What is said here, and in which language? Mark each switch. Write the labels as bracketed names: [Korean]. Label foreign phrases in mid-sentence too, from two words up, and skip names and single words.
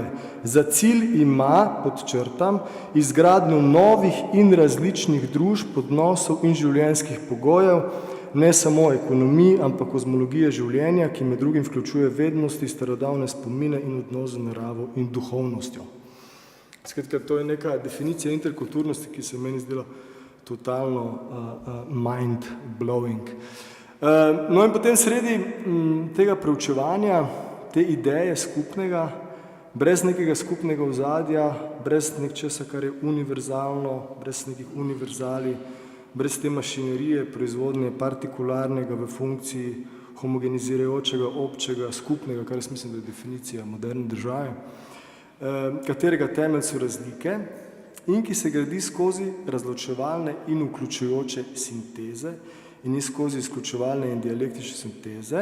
[Slovenian] Za cilj ima, podčrtam, izgradnjo novih in različnih družb, odnosov in življenjskih pogojev, ne samo ekonomiji, ampak kozmologije življenja, ki med drugim vključuje vednosti, starodavne spomine in odnos z naravo in duhovnostjo. Skratka, to je neka definicija interkulturnosti, ki se meni zdela totalno mind-blowing. No in potem sredi tega preučevanja, te ideje skupnega, brez nekega skupnega ozadja, brez nečesa, kar je univerzalno, brez nekih univerzali, brez te mašinerije, proizvodnje partikularnega v funkciji homogenizirajočega, občega, skupnega, kar jaz mislim, da je definicija moderne države, katerega temelj so razlike in ki se gradi skozi razločevalne in vključujoče sinteze in skozi izključevalne in dialektične sinteze.